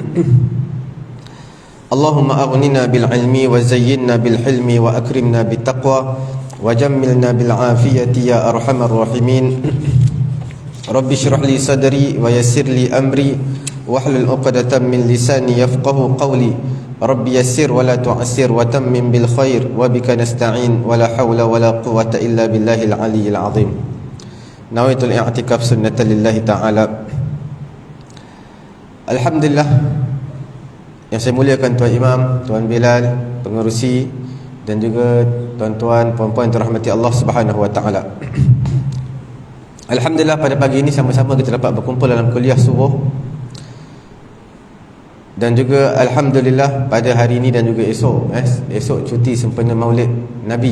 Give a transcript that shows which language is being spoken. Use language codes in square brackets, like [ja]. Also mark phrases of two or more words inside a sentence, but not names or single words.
[ar] اللهم أغننا بالعلم وزيّنّا بالحلم وأكرمنا بالتقوى وجمّلنا بالعافية يا أرحم الراحمين. رب اشرح لي صدري ويسر لي أمري واحلل عقدة من لساني يفقهوا قولي. رب يسر ولا تعسر وتمم بالخير وبك نستعين ولا حول ولا قوة إلا بالله العلي العظيم. نويت الاعتكاف سنة لله تعالى. [ms] Alhamdulillah, yang saya muliakan Tuan Imam, Tuan Bilal, pengerusi dan juga tuan-tuan, puan-puan yang dirahmati Allah [ar] سبحانه وتعالى. [ms] Alhamdulillah, pada pagi ini sama-sama kita dapat berkumpul dalam kuliah subuh. Dan juga alhamdulillah pada hari ini dan juga esok cuti sempena Maulid Nabi.